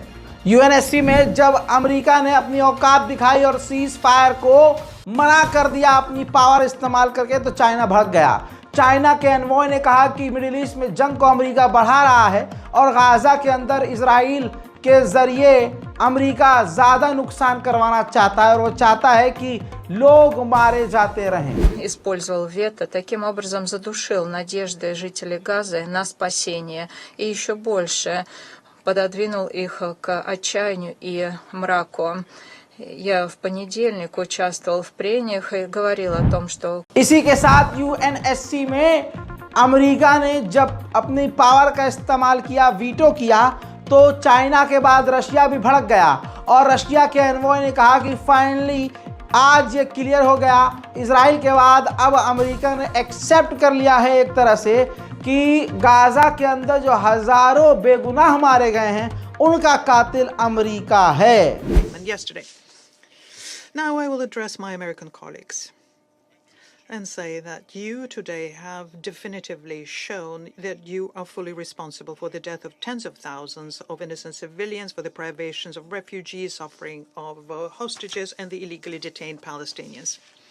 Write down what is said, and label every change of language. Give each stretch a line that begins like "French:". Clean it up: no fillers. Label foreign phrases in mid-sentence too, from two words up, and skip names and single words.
Hindi: यूएनएससी में जब अमेरिका ने अपनी औकात दिखाई और
English: cease fire
Hindi: को मना कर दिया अपनी पावर इस्तेमाल करके, तो चाइना भड़क गया। चाइना के एनवॉय ने कहा कि मिडिल ईस्ट में जंग को अमेरिका बढ़ा रहा है और गाजा के अंदर इजराइल के जरिए अमेरिका ज़्यादा नुकसान करवाना चाहता है और वो चाहता है कि लोग मारे जाते रहें।
Russian: Использовал вето, таким образом задушил надежды жителей Газы на спасение и еще больше пододвинул их к отчаянию и мраку. Я в понедельник участвовал в прениях и говорил о том, что...
Hindi: इसी के साथ यूएनएससी में अमेरिका ने जब अपनी पावर का इस्तेमाल किया, वीटो किया, तो चाइना के बाद रशिया भी भड़क गया और रशिया के एनवॉय ने कहा कि फाइनली आज ये क्लियर हो गया। इजराइल के बाद अब अमेरिका ने एक्सेप्ट कर लिया है एक तरह से कि गाजा के अंदर जो हजारों बेगुनाह मारे गए हैं उनका कातिल अमेरिका है।
English: Yesterday. Now I will address my American colleagues and say that you today have definitively shown that you are fully responsible for the death of tens of thousands of innocent civilians, for the privations of refugees, suffering of hostages, and the illegally detained Palestinians.